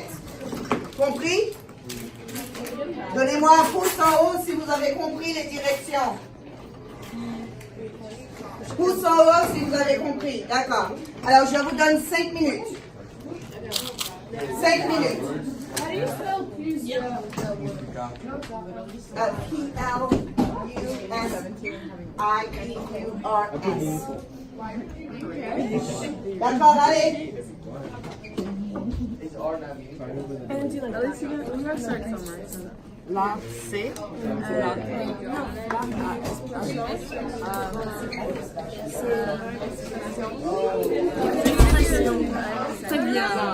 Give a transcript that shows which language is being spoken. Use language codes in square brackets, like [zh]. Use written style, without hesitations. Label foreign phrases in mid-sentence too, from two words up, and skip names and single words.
[fr] Compris? Donnez-moi un pouce en haut si vous avez compris les directions. Pouce en haut si vous avez compris. D'accord. Alors, je vous donne 5 minutes. 5 minutes. P-L-U-S-I-E-U-R-S. D'accord, allez. Lancer. C'est bien.